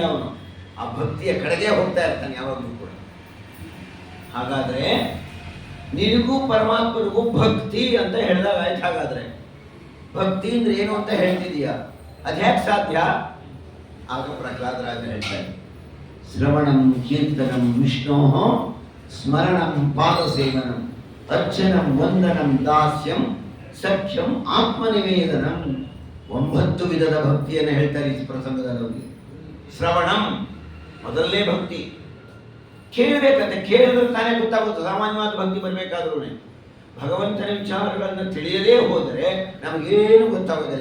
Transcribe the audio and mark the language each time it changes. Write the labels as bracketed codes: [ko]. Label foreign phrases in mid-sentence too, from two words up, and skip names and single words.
[kn] ಅವನು ಆ ಭಕ್ತಿಯ ಕಡೆಗೆ ಹೋಗ್ತಾ ಇರ್ತಾನೆ ಯಾವಾಗಲೂ ಕೂಡ. ಹಾಗಾದ್ರೆ ನಿನಗೂ ಪರಮಾತ್ಮನಿಗೂ ಭಕ್ತಿ ಅಂತ ಹೇಳಿದಾಗ ಆಯ್ತು. ಹಾಗಾದ್ರೆ ಭಕ್ತಿ ಅಂದ್ರೆ ಏನು ಅಂತ ಹೇಳ್ತಿದೀಯ, ಅದ್ಯಾಕೆ ಸಾಧ್ಯ? ಆಗ ಪ್ರಹ್ಲಾದರಾಜ ಹೇಳ್ತಾರೆ, [sa] ಶ್ರವಣಂ ಕೀರ್ತನಂ ವಿಷ್ಣೋ ಸ್ಮರಣಂ ಪಾದಸೇವನಂ ಅರ್ಚನಂ ವಂದನಂ ದಾಸ್ಯಂ ಸಖ್ಯಂ ಆತ್ಮನಿವೇದನಂ. [kn] 9 ವಿಧದ ಭಕ್ತಿಯನ್ನು ಹೇಳ್ತಾರೆ ಈ ಪ್ರಸಂಗದಲ್ಲಿ. ಶ್ರವಣಂ ಮೊದಲನೇ ಭಕ್ತಿ. ಕೇಳಬೇಕಂತೆ, ಕೇಳಿದ್ರೆ ತಾನೇ ಗೊತ್ತಾಗುತ್ತೆ. ಸಾಮಾನ್ಯವಾದ ಭಕ್ತಿ ಬರಬೇಕಾದ್ರೂ ಭಗವಂತನ ವಿಚಾರಗಳನ್ನು ತಿಳಿಯದೇ ಹೋದರೆ ನಮಗೇನು ಗೊತ್ತಾಗೋದಿಲ್ಲ.